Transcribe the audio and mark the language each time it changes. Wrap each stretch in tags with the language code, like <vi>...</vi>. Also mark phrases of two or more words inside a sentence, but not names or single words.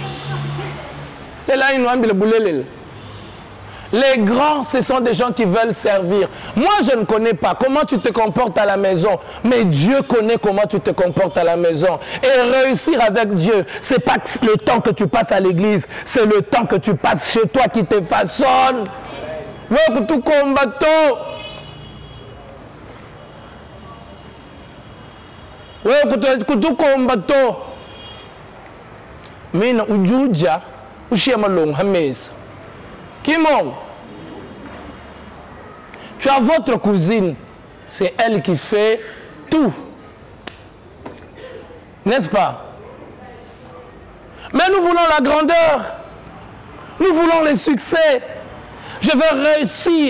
<fr>Là, ils nous ont le boulet. Les grands, ce sont des gens qui veulent servir. Moi, je ne connais pas comment tu te comportes à la maison, mais Dieu connaît comment tu te comportes à la maison. Et réussir avec Dieu, ce n'est pas le temps que tu passes à l'église, c'est le temps que tu passes chez toi qui te façonne. Mina ujuja ushema long hamesa. Kimon, tu as votre cousine, c'est elle qui fait tout. N'est-ce pas? Mais nous voulons la grandeur. Nous voulons les succès. Je veux réussir.</fr>